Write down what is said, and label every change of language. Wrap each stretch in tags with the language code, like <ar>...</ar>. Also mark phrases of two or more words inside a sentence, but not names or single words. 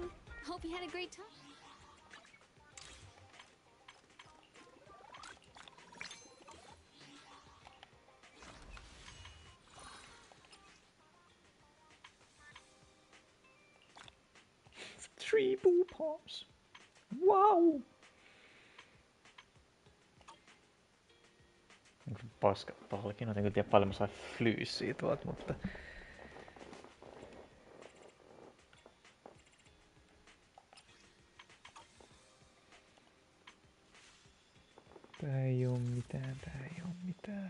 <en>Hope you had a great time. Three boo pops.</en> <fi>Wow. Paska palkin. En tiedä paljon mä sain flyyssiä tuolta, mutta... Tää ei oo mitään, tää ei oo mitään.</fi>